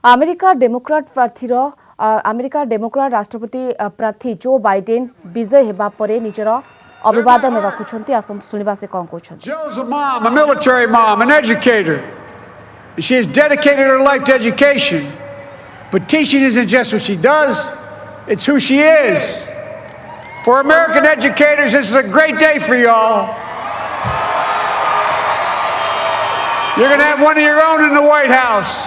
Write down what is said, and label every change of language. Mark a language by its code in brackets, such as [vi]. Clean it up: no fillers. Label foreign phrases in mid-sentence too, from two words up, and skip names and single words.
[or] ଆମେରିକା ଡେମୋକ୍ରାଟ ରାଷ୍ଟ୍ରପତି ପ୍ରାର୍ଥୀ ଜୋ ବାଇଡେନ ବିଜୟ ହେବା ପରେ ନିଜର ଅଭିବାଦନ ରଖୁଛନ୍ତି ଆସନ୍ତୁ ଶୁଣିବା ସେ କଣ କହୁଛନ୍ତି। [en] Jill's a mom, a military mom, an educator. She has dedicated her life to education. But teaching isn't just what she does, it's who she is. For American educators, this is a great day for y'all. You're going to have one of your own in the White House.